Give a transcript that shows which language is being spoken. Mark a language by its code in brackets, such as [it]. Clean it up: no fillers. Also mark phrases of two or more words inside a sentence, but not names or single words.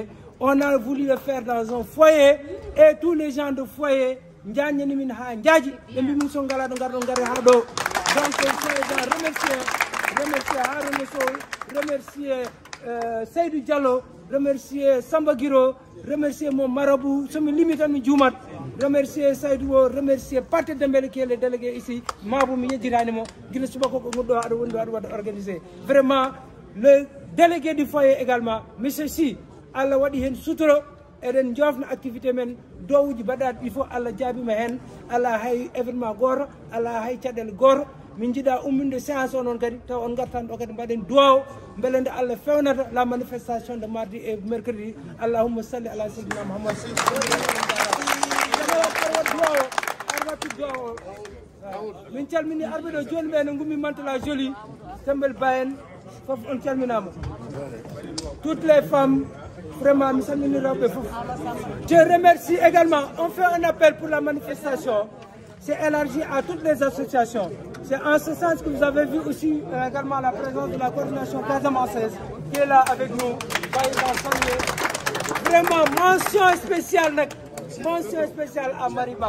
[fr] On a voulu le faire dans un foyer et tous les gens de foyer, donc remercier Arnaud Sow, remercier Seydou Diallo, remercier Samba Giro, remercier mon marabout, remercier Saïdou, remercier Paté Dembélé qui est le délégué ici, vraiment, le délégué du foyer également, M. Si, [ff] Allah wadi hen suturo, eden jofna activité men dowuji badat [fr] il faut [ff] Allah jaabi ma hen, Allah hay événement gor, Allah hay tiadel gor. Min jiɗa umminde séance o noon kadi taw on gartan ɗo kadi mbaɗen duwaw beelende Allah fewnata [fr] la manifestation de mardi et mercredi. [ar] اللهم صل على سيدنا محمد. [ff] Min calmini arɓe ɗo joni ɓe no gummi mantala joli tembel bayen fof on calminama [fr] toutes les femmes vraiment [ff] mi salmini rewɓe fof. [fr] Je remercie également, on fait un appel pour la manifestation. C'est élargi à toutes les associations. C'est en ce sens que vous avez vu aussi également la présence de la coordination casamançaise qui est là avec nous. Vraiment, mention spéciale à Mariba.